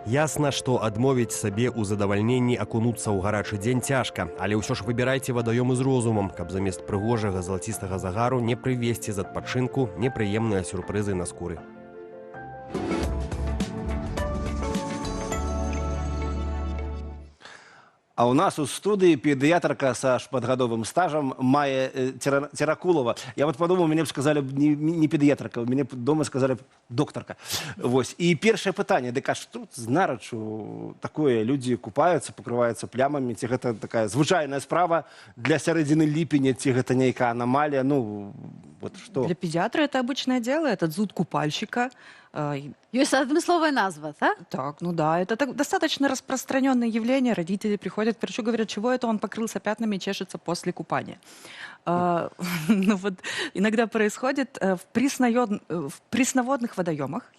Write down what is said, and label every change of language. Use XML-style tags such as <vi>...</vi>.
<be>Ясна, што адмовіць сабе ў задавальненні акунуцца ў гарачы дзень цяжка, але ўсё ж выбірайце вадаёмы з розумам, каб замест прыгожага залацістага загару не прывесці з адпачынку непрыемныя сюрпрызы на скуры. А у нас у студыі педыятрка са шматгадовым стажам Майя Теракулова.</be> <ru>Я вот подумал, мне б сказали не педыятрка, мне дома сказали доктарка.</ru> <be>Вось. І першае пытанне, дык а што з нарачу такое? Людзі купаюцца, пакрываюцца плямамі, ці гэта такая звычайная справа для сярэдзіны ліпеня, ці гэта нейкая аномалія?</be> <ru>Ну, вот что? Для педиатра это обычное дело, это зуд купальщика. Есть односложная назва, да? Так, ну да, это достаточно распространенное явление. Родители приходят к врачу, говорят, чего это он покрылся пятнами и чешется после купания. Ну вот, иногда происходит в пресноводных водоемах.</ru>